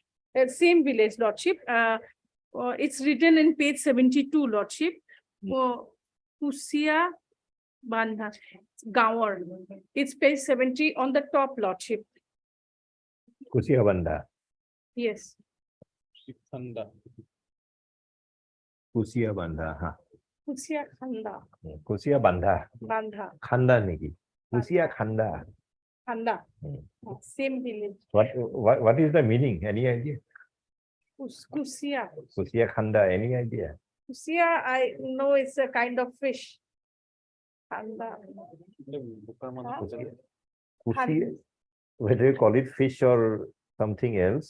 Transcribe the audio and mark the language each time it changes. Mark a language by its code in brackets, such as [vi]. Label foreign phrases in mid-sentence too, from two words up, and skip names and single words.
[en] Same village, Lordship. It's written in page 72, Lordship. Kusia Bandha, Gawar. It's page 70 on the top, Lordship. Kusia Bandha. Yes. Sikhanda. Kusia Bandha. Kusia Khanda, Kusia Bandha. Bandha, Khanda Niki. Kusia Khanda. Khanda. Same village. What is the meaning? Any idea? Kusia. Kusia Khanda, any idea? Kusia, I know it's a kind of fish. Khanda. Kusia, whether you call it fish or something else,